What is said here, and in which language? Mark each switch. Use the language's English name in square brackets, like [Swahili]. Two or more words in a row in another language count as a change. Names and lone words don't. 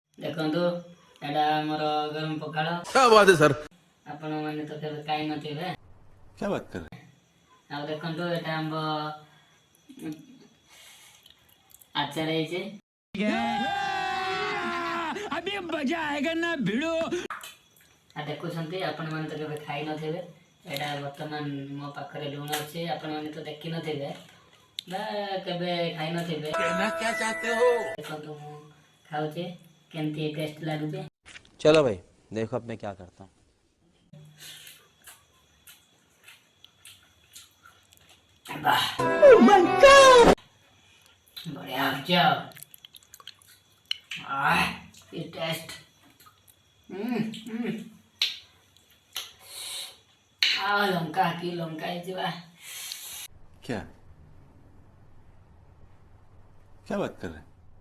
[Odia] ଦେଖନ୍ତୁ ଏଇଟା ଆମର ଗରମ ପଖାଳ। [Hindi] क्या बात है सर। [Odia] ଆପଣ ମାନେ ତ କେବେ ଖାଇ ନଥିବେ। [Hindi] क्या बात कर रहे हैं। [Odia] ଆଉ ଦେଖନ୍ତୁ ଏଇଟା ଆମ୍ବ ଆଚାର ହେଇଛି। [Hindi] अभी मजा आएगा ना भिड़ो। [Odia] ଦେଖୁଛନ୍ତି ଆପଣ ମାନେ ତ କେବେ ଖାଇ ନଥିବେ। ଏଇଟା ବର୍ତ୍ତମାନ ମୋ ପାଖରେ ଲୁଣ ଅଛି, ଆପଣ ମାନେ ତ ଦେଖି ନଥିବେ ବା କେବେ ଖାଇ ନଥିବେ। ଦେଖନ୍ତୁ ମୁଁ ଖାଉଛି କେମିତି ଟେଷ୍ଟ ଲାଗୁଛି। [Hindi] चलो भाई देखो अब मैं क्या करता हूँ। [Odia] ବାଃ ବଢିଆ ହଉଛି ଆଉ। କି ଟେଷ୍ଟ। ଲଙ୍କା କି ଲଙ୍କା ହେଇଛି ବା। [Hindi] क्या क्या बात कर रहे हैं।